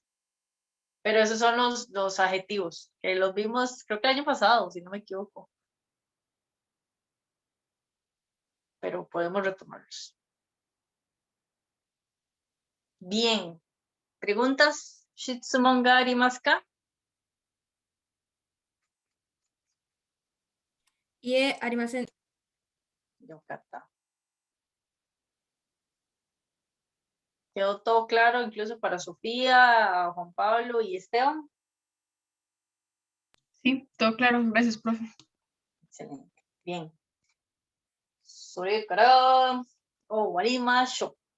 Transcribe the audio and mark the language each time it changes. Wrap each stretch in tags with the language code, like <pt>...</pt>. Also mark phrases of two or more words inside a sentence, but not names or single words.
<es>Pero esos son los adjetivos, que los vimos, creo que el año pasado, si no me equivoco. Pero podemos retomarlos. Bien. ¿Preguntas?</es> <ja>質問がありますか?</ja> <es>Y arimasen. Yokata. ¿Quedó todo claro incluso para Sofía, Juan Pablo y Esteban? Sí, todo claro. Gracias, profe. Excelente. Bien.</es> <ja>それから終わりましょう.</ja>